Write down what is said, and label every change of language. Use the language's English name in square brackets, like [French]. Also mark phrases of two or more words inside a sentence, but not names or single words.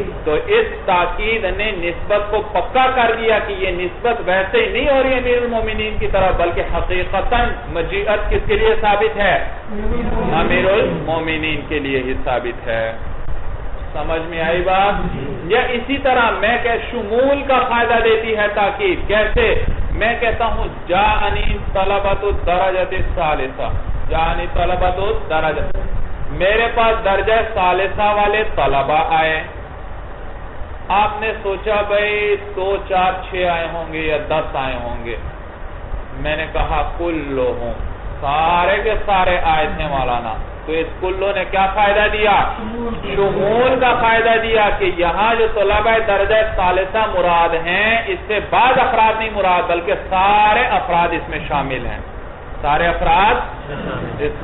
[Urdu] تو اس تاکید نے نسبت کو پکا کر دیا کہ یہ نسبت ویسے ہی نہیں ہو رہی امیر المومنین کی طرف، بلکہ حقیقتاً مجیعت کس کے لیے ثابت ہے؟ امیر المومنین کے لیے ہی ثابت ہے۔ سمجھ میں آئی بات؟ یا اسی طرح میں کہ شمول کا فائدہ دیتی ہے تاکید۔ کیسے؟ میں کہتا ہوں [Arabic] جاءنی طلبۃ الدرجۃ الثالثہ، جاءنی طلبۃ الدرجۃ، [Urdu] میرے پاس درجہ ثالثہ والے طلبہ آئے۔ آپ نے سوچا بھئی 2 4 6 آئے ہوں گے یا 10 آئے ہوں گے۔ میں نے کہا کلہم، سارے کے سارے آئے تھے مولانا۔ تو اس کلو نے کیا فائدہ دیا؟ شمول کا فائدہ دیا کہ یہاں جو طلبہ درجہ ثالثہ مراد ہیں، اس سے بعض افراد نہیں مراد، بلکہ سارے افراد اس میں شامل ہیں، سارے افراد اس میں۔